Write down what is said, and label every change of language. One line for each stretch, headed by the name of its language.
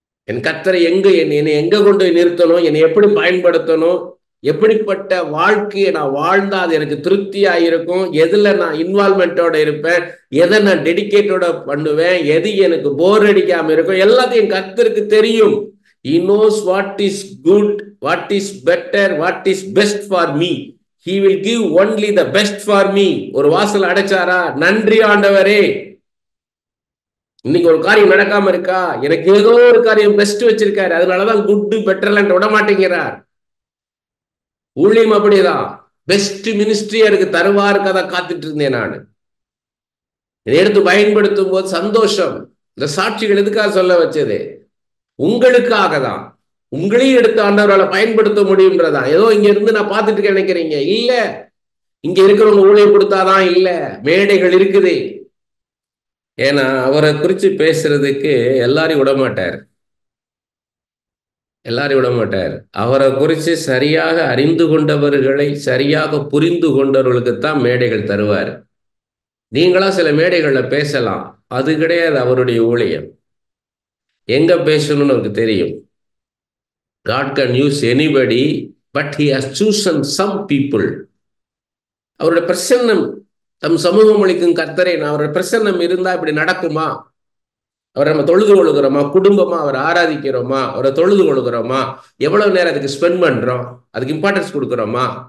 Tamil: என் கர்த்தரை என்னை எங்க கொண்டு நிறுத்தணும், என்னை எப்படி பயன்படுத்தணும், எப்படிப்பட்ட வாழ்க்கையை நான் வாழ்ந்தா அது எனக்கு திருப்தியா இருக்கும், எதுல நான் இன்வால்மெண்டோட இருப்பேன், எதை நான் டெடிகேட்டோட பண்ணுவேன், எது எனக்கு போர் அடிக்காம இருக்கும், எல்லாத்தையும் என் கர்த்தருக்கு தெரியும்.
English: He knows what is good, what is better, what is best for me. He will give only the best for me.
Tamil: ஒரு வாசல் அடைச்சாரா? நன்றி ஆண்டவரே. இன்னைக்கு ஒரு காரியம் நடக்காம இருக்கா? எனக்கு ஏதோ ஒரு காரியம் பெஸ்ட் வச்சிருக்காரு, அதனாலதான் குட் பெட்டர்லாம் விட மாட்டேங்கிறார். ஊழியம் அப்படிதான். பெஸ்ட் மினிஸ்ட்ரியா இருக்கு, தருவாருக்கு அதை காத்துட்டு இருந்தேன் நான். இதை எடுத்து பயன்படுத்தும் போது சந்தோஷம். இந்த சாட்சிகள் எதுக்காக சொல்ல வச்சது? உங்களுக்காக தான். உங்களையும் எடுத்து ஆண்டவரால பயன்படுத்த முடியும்ன்றதா. ஏதோ இங்க இருந்து நான் பார்த்துட்டு நினைக்கிறீங்க, இல்ல. இங்க இருக்கிறவங்க ஊழியம் கொடுத்தாதான் இல்ல, மேடைகள் இருக்குது. ஏன்னா அவரை குறிச்சு பேசுறதுக்கு எல்லாரையும் விட மாட்டார். எல்லாரையும் விட மாட்டார். அவரை குறித்து சரியாக அறிந்து கொண்டவர்களை, சரியாக புரிந்து கொண்டவர்களுக்குத்தான் மேடைகள் தருவார். நீங்களா சில மேடைகள்ல பேசலாம், அது கிடையாது அவருடைய ஊழியம். எங்க பேசணும்னு அவருக்கு தெரியும்.
English: God can use anybody, but he has chosen some people.
Tamil: அவருடைய பிரசன்னம், தம் சமூகம் அளிக்கும் கர்த்தரே, அவருடைய பிரசன்னம் இருந்தா இப்படி நடக்குமா? அவரை நம்ம தொழுது கொள்கிறோமா, குடும்பமா அவரை ஆராதிக்கிறோமா, அவரை தொழுது கொள்கிறோமா, எவ்வளவு நேரம் அதுக்கு ஸ்பெண்ட் பண்றோம், அதுக்கு இம்பார்ட்டன்ஸ் கொடுக்குறோமா?